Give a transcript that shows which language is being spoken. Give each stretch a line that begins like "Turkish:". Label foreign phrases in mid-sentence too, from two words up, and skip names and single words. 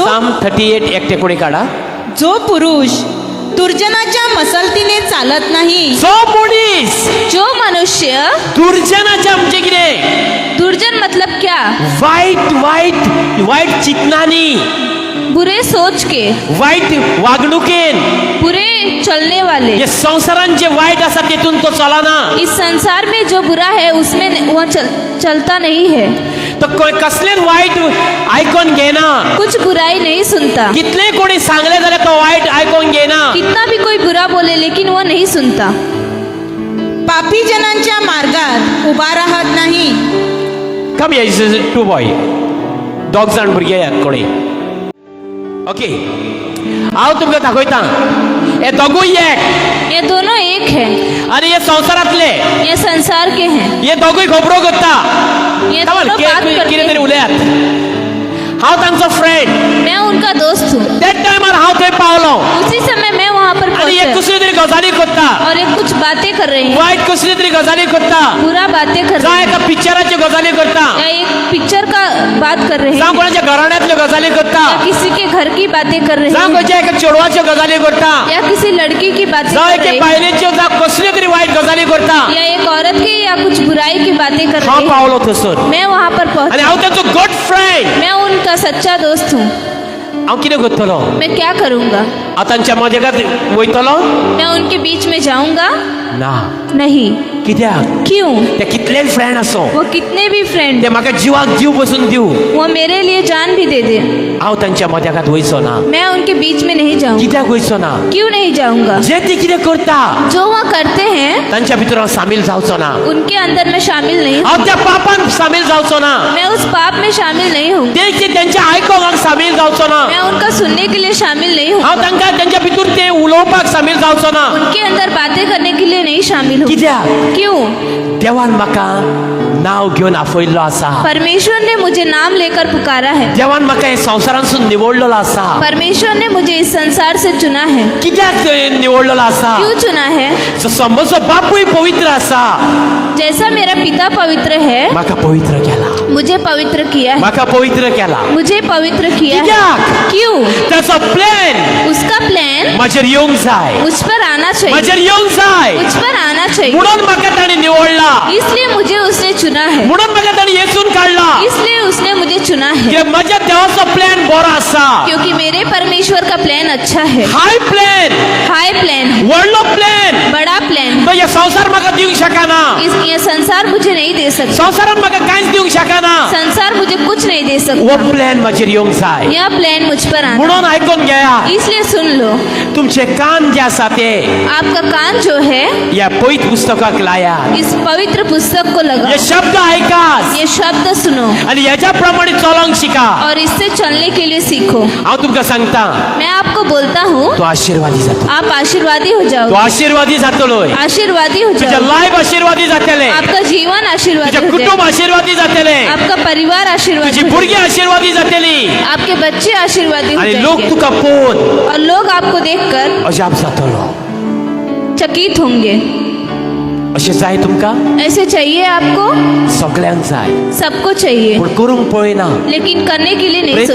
Konkani: साम 38 एकटे कोणी काढा
Marathi: जो पुरुष दुर्जनाच्या मसलतीने चालत नाही,
Konkani: जो मनीस जो मनुष्य, दुर्जनाच्या म्हणजे कितें
Hindi: दुर्जन मतलब क्या?
Konkani: वाईट चिंतनांनी
Hindi: बुरे सोच के,
Konkani: वाईट वागणुकेन
Hindi: बुरे चलने वाले।
Konkani: हे संसारान जे वाईट आसा तेतून तो चलना
Hindi: इस संसार में जो बुरा है उसमें वह चलता नहीं है,
Konkani: तो कसलेच वाईट आयकोन घेना
Hindi: कुछ बुराई नहीं सुनता।
Konkani: कितले कोणी सांगले जाल्यार तो वाईट आयकोन घेना
Hindi: कितना भी कोई बुरा बोले लेकिन वो नहीं सुनता।
Marathi: पापी जनांच्या मार्गात उभा राहत नाही,
Konkani: कम या
English: two boy
Konkani: दोग जाण भुरगे कोणी ओके हांव तुमकां दाखयता हे दोगूय एक
Hindi: ये दोनों एक है,
Konkani: आनी हे संवसारांतले
Hindi: ये संसार के हैं,
Konkani: हे दोगूय खबरो करता
Hindi: ये
English: Come on,
Hindi: दोनों बात करते
Konkani: कितें तरी
Hindi: हैं।
Konkani: उलयात हांव तांचो फ्रेंड
Hindi: मैं उनका दोस्त हूँ।
Konkani: त्या टायमार हांव थंय पावलो
Hindi: उसी समय मैं वहाँ पर
Konkani: आनी हे
Hindi: पहुंचा
Konkani: कसली तरी गजाली करता
Hindi: और ये कुछ बातें कर रहे हैं,
Konkani: वाईट कसली तरी गजाली करता
Hindi: बुरा बातें कर रहे
Konkani: जावं
Hindi: हैं,
Konkani: एका पिक्चराच्यो गजाली करता
Hindi: या एक पिक्चर का बात कर रहे
Konkani: जावं
Hindi: हैं,
Konkani: कोणाच्या घराण्यांतल्यो गजाली करता
Hindi: या किसी के घर की बातें कर रहे
Konkani: जावं
Hindi: हैं,
Konkani: खंयच्या एका चेडवाच्यो गजाली करता
Hindi: या किसी लड़की की बातें
Konkani: जावं
Hindi: कर रहे
Konkani: एके
Hindi: हैं,
Konkani: बायलेच्यो जावं कसली तरी वाईट गजाली करता
Hindi: या एक औरत की या कुछ बुराई की बातें कर रहे
Konkani: हांव
Hindi: हैं।
Konkani: पावलो थंयसर
Hindi: मैं वहाँ पर
Konkani: आनी
Hindi: पहुंचा,
Konkani: हांव तांचो
English: good friend
Hindi: मैं उनका सच्चा दोस्त हूँ।
Konkani: हांव कितें करतलो
Hindi: मैं क्या करूँगा?
Konkani: हांव तांच्या मदेगांत वयतलो
Hindi: मैं उनके बीच में जाऊंगा?
Konkani: ना
Hindi: नहीं।
Konkani: कित्याक
Hindi: क्यों?
Konkani: ते कितलेय फ्रेंड आसूं
Hindi: वो कितने भी फ्रेंड,
Konkani: ते म्हाका जिवाक जीव बसून दिवं
Hindi: वो मेरे लिए जान भी दे दे,
Konkani: हांव तांच्या मदेगांत वयचो ना
Hindi: मैं उनके बीच में नहीं जाऊंगा।
Konkani: कित्याक वयचो ना
Hindi: क्यों नहीं जाऊंगा?
Konkani: जे ती कितें करता
Hindi: जो वो करते हैं
Konkani: तांच्या भितर हांव सामील जावचो ना
Hindi: उनके अंदर मैं शामिल नहीं हूँ,
Konkani: हांव त्या पापान सामील जावचो ना
Hindi: मैं उस पाप में शामिल नहीं हूँ,
Konkani: ते त्यांच्या आयकोंक हांव सामील जावचो ना
Hindi: मैं उनका सुनने के लिए शामिल नहीं हूँ,
Konkani: हांव तांकां त्यांच्या भितर ते उलोवपाक सामील जावचो ना
Hindi: उनके अंदर बातें करने के लिए नहीं शामिल हूँ।
Konkani: कित्याक
Hindi: क्यों?
Konkani: देवान म्हाका नाव घेऊन आपयल्लो आसा.
Hindi: परमेश्वर ने मुझे नाम लेकर पुकारा है.
Konkani: देवान म्हाका हे संवसारांसून निवडलेलो आसा.
Hindi: परमेश्वर ने मुझे इस संसार से चुना है.
Konkani: कित्याक निवडलेलो आसा?
Hindi: क्यों चुना है?
Konkani: जसो म्हजो बापूय पवित्र आसा,
Hindi: जैसा मेरा पिता पवित्र है,
Konkani: म्हाका पवित्र केला.
Hindi: मुझे पवित्र किया है.
Konkani: म्हाका पवित्र केला.
Hindi: मुझे पवित्र किया है.
Konkani: कित्याक?
Hindi: क्यों?
Konkani: त्याचो प्लॅन
Hindi: उसका प्लान
Konkani: म्हजेर येवंक जाय.
Hindi: मुझ पर आना चाहिए.
Konkani: म्हजेर येवंक जाय
Hindi: मुझ पर आना चाहिए.
Konkani: म्हणून म्हाका ताणें निवडला.
Hindi: इसलिए मुझे उसने चुना है.
Konkani: म्हणून म्हाका ताणें येचून काडला.
Hindi: इसलिए उसने मुझे चुना है.
Konkani: की म्हज्या देवाचो प्लॅन बरो आसा.
Hindi: क्योंकि मेरे परमेश्वर का प्लान अच्छा है.
English: high plan, high plan,
Konkani: व्हडलो प्लॅन.
Hindi: बड़ा प्लान.
Konkani: तो हे संसार म्हाका दिवंक शकना.
Hindi: ये संसार मुझे नहीं दे सकता.
Konkani: संसारान म्हाका कांयच दिवंक शकना.
Hindi: संसार मुझे कुछ नहीं दे वो सकता.
Konkani: प्लॅन म्हजेर येवंक जाय.
Hindi: यह प्लान मुझ पर आना.
Konkani: म्हणून आयकून घेया.
Hindi: इसलिए सुन लो.
Konkani: तुमचे कान जे आसा ते
Hindi: आपका कान जो है
Konkani: या पवित्र पुस्तकाक लायात.
Hindi: इस पवित्र पुस्तक को लगाओ.
Marathi: हे शब्द ऐकात
Hindi: ये शब्द सुनो
Marathi: आणि ह्याच्या प्रमाणे चलोंक शिका.
Hindi: और इससे चलने के लिए सीखो.
Konkani: हांव तुमकां सांगता,
Hindi: मैं आपको बोलता हूँ,
Konkani: तो आशीर्वादी जातो.
Hindi: आप आशीर्वादी हो
Konkani: तो
Hindi: जाओ.
Konkani: आशीर्वादी जातलो.
Hindi: आशीर्वादी हो
Konkani: तुझे
Hindi: जाओ.
Konkani: लाईफ आशीर्वादी जातले.
Hindi: आपका जीवन आशीर्वादी
Konkani: तुझे
Hindi: हो
Konkani: कुटुंब
Hindi: जाए.
Konkani: आशीर्वादी जातले.
Hindi: आपका परिवार आशीर्वादी
Konkani: तुझी
Hindi: हो
Konkani: भुरगी
Hindi: जाए.
Konkani: आशीर्वादी जातली.
Hindi: आपके बच्चे आशीर्वादी हो
Konkani: आणि लोक
Hindi: जाएंगे.
Konkani: तुका पळोवन
Hindi: और लोग आपको देखकर
Konkani: अजाप जातलो.
Hindi: चकित होंगे.
Konkani: अशें जाय तुमकां?
Hindi: ऐसे चाहिए आपको?
Konkani: सगळ्यांक जाय,
Hindi: सबको चाहिए,
Konkani: पूण करूंक पळयना.
Hindi: लेकिन करने के लिए नहीं प्रयत्न